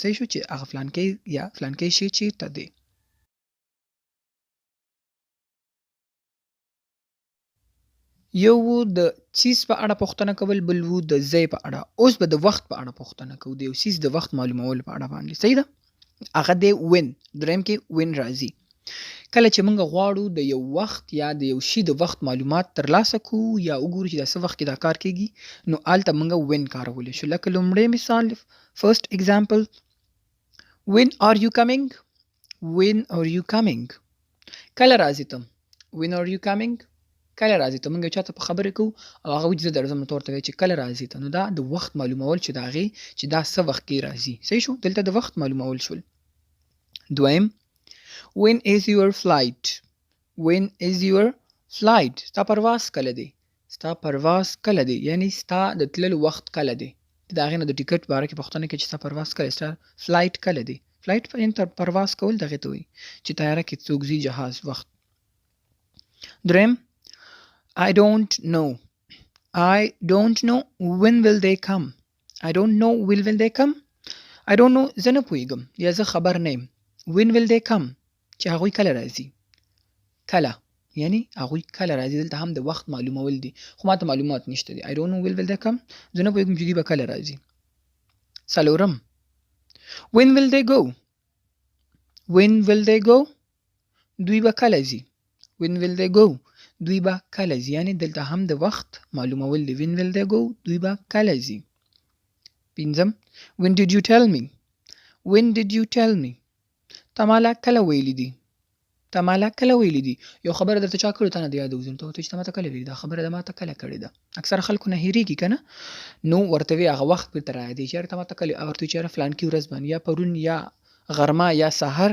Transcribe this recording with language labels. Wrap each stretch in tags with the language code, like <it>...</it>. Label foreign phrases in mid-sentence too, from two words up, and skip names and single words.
<ps>صحیح شو چې هغه فلانکی یا فلانکی شی چیرته دی. یو وو د چیز په اړه پوښتنه کول، بل وو د ځای په اړه. اوس به د وخت په اړه پوښتنه کوو، د یو چیز د وخت معلومول په اړه باندې. صحیح ده؟ هغه دی when. دریم کې when راځي. کله چې موږ غواړو د یو وخت یا د یو شي د وخت معلومات ترلاسه کوو یا وګورو چې دا څه وخت کې دا کار کېږي، نو هلته موږ when کارولی شو. لکه لومړی مثال</ps> <en>first example when are you coming؟ when are you coming؟</en> <ps>کله راځي ته؟</ps> <en>when are you coming؟</en> <ps>کله راځي ته؟ موږ یو چاته په خبرې کوو او هغه وایي چې زه درځم، نو ته ورته وایې چې کله راځي ته. نو دا د وخت معلومول چې د هغې چې دا څه وخت کې راځي. صحیح شو؟ دلته د وخت معلومول شول. دویم</ps> <en>when is your flight؟ when is your flight؟</en> <ps>ستا پرواز کله دی؟ ستا پرواز کله دی یعنی ستا د تللو وخت کله دی. د هغې نه د ټیکټ باره کې پوښتنه کوي چې ستا پرواز کله، ستا فلایټ کله دی. فلایټ یعنې پرواز کول دغې ته وایي چې طیاره کې څوک ځي، جهاز، وخت.</ps> <en>دریم I don't know. I don't know when will they come؟ I don't know when will they come؟ I don't know</en> <ps>زه نه پوهېږم یا زه خبر نه یم.</ps> <en>when will they come؟</en> <ps>چې هغوی کله راځي. کله یعنی هغوی کله راځي. دلته هم د وخت معلومول دي خو ماته معلومات نشته دي.</ps> <en>I don't know when will they come؟</en> <ps>زه نه پوهېږم چې دوی به کله راځي.</ps> <en>څلورم when will they go؟ when will they go؟</en> <ps>دوی به کله ځي.</ps> <en>when will they go؟</en> <ps>دوی به کله ځي یعنی دلته هم د وخت معلومول دي.</ps> <en>when will they go؟</en> <ps>دوی به کله ځي. پنځم</ps> <en>when did you tell me؟ when did you tell me؟</en> <ps>تا مالا کله ویلی دي؟ تا مالا کله ویلی دي؟ یو خبره درته چا کړې، تا نه د یاده وځي، نو ته ورته چې تا ماته کله ویلي دا خبره، ده ماته کله کړې ده. اکثره خلکو نه هېرېږي که نه، نو ورته وایي هغه وخت بېرته رايادېږي چې یاره تا ماته کله، ورته وایي چې یاره فلانکي ورځ باندې یا پرون یا غرمه یا سهار.</ps>